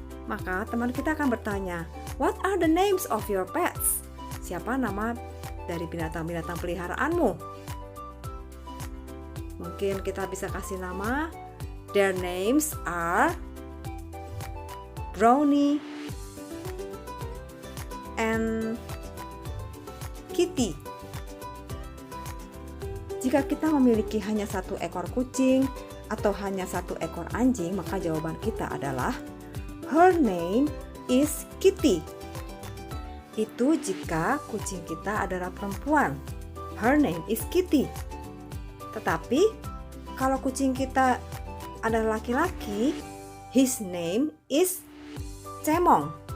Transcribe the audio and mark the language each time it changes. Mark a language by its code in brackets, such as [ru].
[id] Maka teman kita akan bertanya, [en] what are the names of your pets? [id] Siapa nama dari binatang-binatang peliharaanmu? Mungkin kita bisa kasih nama. [en] Their names are Brownie and Kitty. [id] Jika kita memiliki hanya satu ekor kucing atau hanya satu ekor anjing, maka jawaban kita adalah [en] her name is Kitty. [id] Itu jika kucing kita adalah perempuan. [en] Her name is Kitty. [id] Tetapi kalau kucing kita adalah laki-laki, [en] his name is Cemong.